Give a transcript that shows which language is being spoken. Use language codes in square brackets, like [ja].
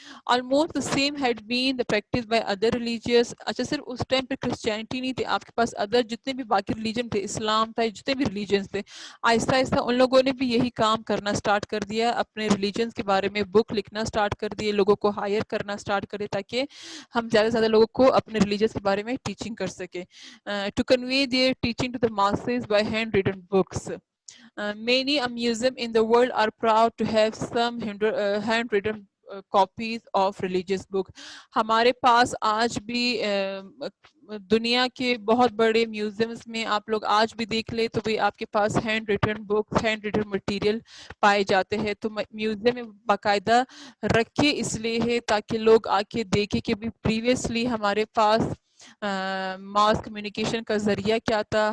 [en] Almost the same had been the practice by other religious. [ur] اچھا, صرف اس time پہ Christianity نہیں تھی, آپ کے پاس ادر جتنے بھی باقی ریلیجن تھے, اسلام تھا, جتنے بھی ریلیجنس تھے, آہستہ آہستہ ان لوگوں نے بھی یہی کام کرنا سٹارٹ کر دیا, اپنے ریلیجنس کے بارے میں بک لکھنا سٹارٹ کر دیے, لوگوں کو ہائر کرنا سٹارٹ کرے تاکہ ہم زیادہ سے زیادہ لوگوں کو اپنے ریلیجنس کے بارے میں ٹیچنگ کر سکے. [en] To convey their teaching to the masses by handwritten books. Many a museum in the world are proud to have some handwritten copies of religious book. [ur] ہمارے پاس آج بھی دنیا کے بہت بڑے میوزیمز میں آپ لوگ آج بھی دیکھ لیں تو بھی آپ کے پاس hand written books, hand written material پائے جاتے ہیں. تو میوزیم میں باقاعدہ رکھے اس لیے ہے تاکہ لوگ آ کے دیکھیں کہ بھی پریویسلی ہمارے پاس ماس کمیونیکیشن کا ذریعہ کیا تھا.